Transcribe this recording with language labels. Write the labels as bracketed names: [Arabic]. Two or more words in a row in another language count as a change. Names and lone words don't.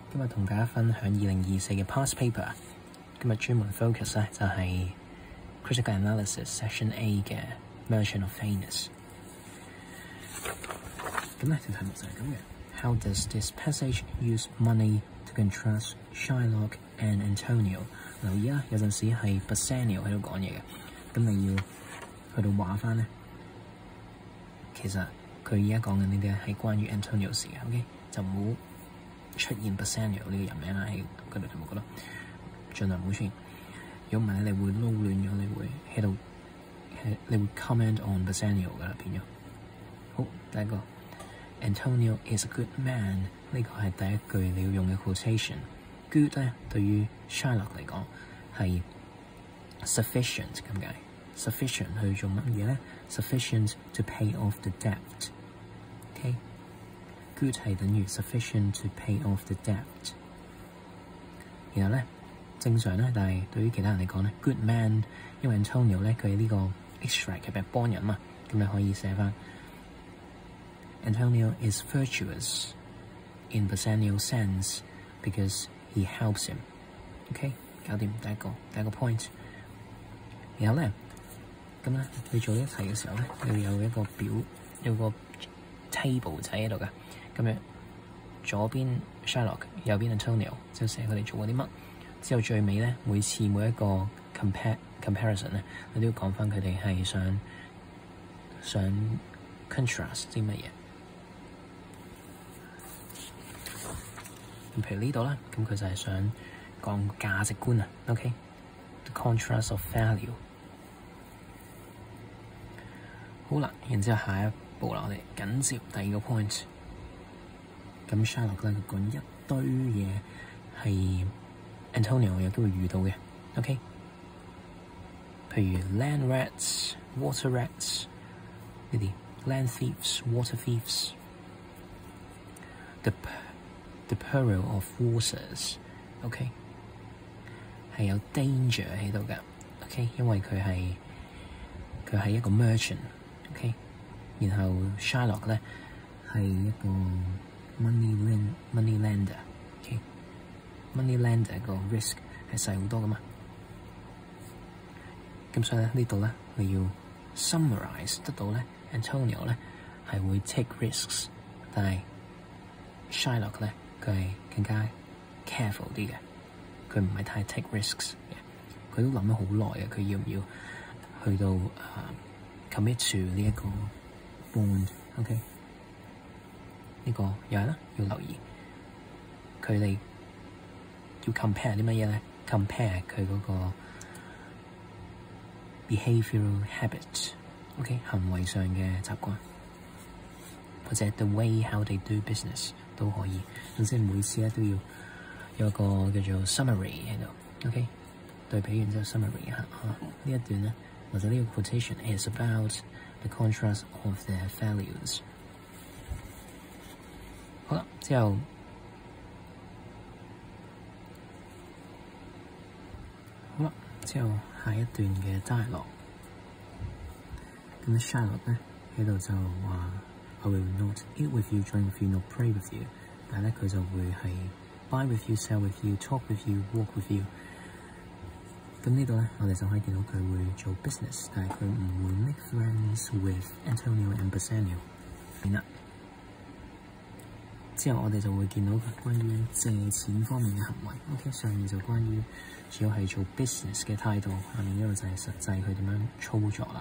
[Cantonese] 今日同大家分享2024嘅 [English] past paper。 [Cantonese] 今日專門 focus 咧就係 [English] critical analysis section A [Cantonese] 嘅 Merchant of Venus。咁咧條題目就係咁嘅。 [English] How does this passage use money to contrast Shylock and Antonio？ [Cantonese] 留意啊，有陣時係 Bassanio 喺度講嘢嘅，咁你要去到話翻咧，其實佢而家講緊呢啲係關於 Antonio 事嘅 ，OK？就唔好出現 Bassanio 呢個人名啦喺嗰度題目嗰度，盡量唔好出現。如果唔係咧，你會撈亂咗，你會喺度你會 [English] comment on [Cantonese] Bassanio 噶啦，變咗。好，第一個 [English] Antonio is a good man， [Cantonese] 呢個係第一句你要用嘅 quotation。good 咧對於 Shylock 嚟講係 sufficient 咁解。sufficient 去做乜嘢咧 ？ [English] sufficient to pay off the debt。 [Cantonese] OK，good 係等於 [English] sufficient to pay off the debt。 [Cantonese] 然後咧，正常咧，但係對於其他人嚟講咧 ， [English] good man， [Cantonese] 因為 Antonio 咧佢係呢個 extract 嘅幫人嘛，咁你可以寫翻 [English] Antonio is virtuous in Bassanio's sense because he helps him。 [Cantonese] OK， 搞掂第一個 point。然後咧。咁咧，你做呢一題嘅時候咧，你要有一個表，有個 table 仔喺度㗎。咁樣左邊 Shylock， 右邊 Antonio， 就寫佢哋做過啲乜。之後最尾咧，每一個 comparison 咧，你都要講翻佢哋係想 contrast 啲乜嘢。咁譬如呢度啦，咁佢就係想講價值觀啊。OK， [English] the contrast of value。 [Cantonese] 好啦，然之後下一步啦，我哋緊接第二個 point。咁 Shylock 咧，佢講一堆嘢係 Antonio 有機會遇到嘅。OK，譬如 [English] land rats、water rats [Cantonese] 呢啲 [English] land thieves、water thieves。The peril of waters。 [Cantonese] OK， 係有 danger 喺度㗎。OK， 因為佢係一個 merchant。OK， 然後 Shylock 咧係一個 [English] money lender。 [Cantonese] OK， [English] money lender [Cantonese] 個 risk 係細好多噶嘛。咁所以咧呢度咧你要 summarize 得到咧 Antonio 咧係會 [English] take risks， [Cantonese] 但係 Shylock 咧佢係更加 careful 啲嘅，佢唔係太 [English] take risks [Cantonese] 嘅，佢都諗咗好耐嘅，佢要唔要去到 [English] commit to [Cantonese] 呢一個 bond。OK， 呢個又係啦，要留意佢哋要 compare 啲乜嘢咧 ？compare 佢嗰個 [English] behavioral habit。 [Cantonese] OK， 行為上嘅習慣，或者 [English] the way how they do business [Cantonese] 都可以。咁即係每次咧都要有一個叫做 summary 喺度。OK， 對比完之後 summary 下呢一段咧。或者呢個 [English] quotation is about the contrast of their values。 [Cantonese] 好啦，之後下一段嘅 dialogue。咁 Shylock 咧喺度就話 [English] I will not eat with you, drink with you, nor pray with you。 [Cantonese] 但係咧佢就會係 [English] buy with you, sell with you, talk with you, walk with you。 [Cantonese] 咁呢度咧，我哋就可以見到佢會做 business， 但係佢唔會 [English] make friends with Antonio and Bassanio。 [Cantonese] 明啦。之後我哋就會見到關於借錢方面嘅行為。OK， 上面就關於主要係做 business 嘅態度，下面呢個就係實際佢點樣操作啦。